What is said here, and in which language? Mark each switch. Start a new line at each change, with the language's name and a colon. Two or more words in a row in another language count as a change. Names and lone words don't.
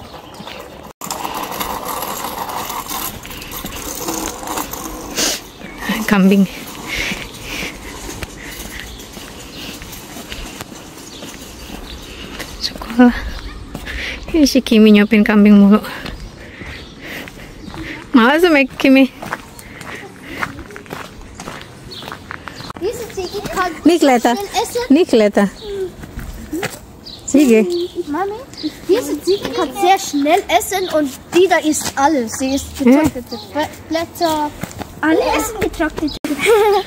Indonesian: Kambing. Sekolah. Ini si Kimi nyopin kambing mulu. Malas sama Kimi.
German: Diese Ziege kann Nikleta. schnell essen. Nikleta. Ziege. Mami, diese Ziege kann sehr schnell essen und die da isst alles. Sie isst getrocknete Blätter. Alle essen getrocknete Blätter.